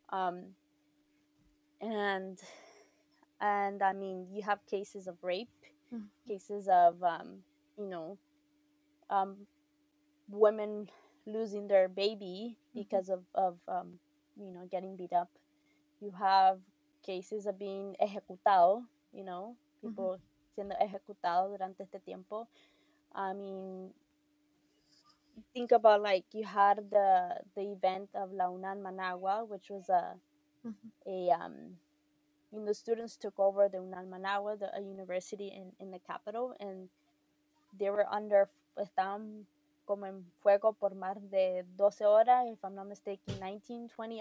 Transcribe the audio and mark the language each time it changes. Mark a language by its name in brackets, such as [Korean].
[English] Um, and I mean, you have cases of rape, Mhm. cases of you know, um, women losing their baby Mhm. because of getting beat up. You have cases of being [Spanish] ejecutado, Mhm. [English] people [Spanish] siendo ejecutados durante este tiempo. [English] I mean, think about like you had the event of La UNAM Managua, which was Mhm. a students took over the UNAM Managua, a university in the capital, and they were [Spanish] estaban como en fuego por más de 12 horas, [English] if I'm not mistaken, 19, 20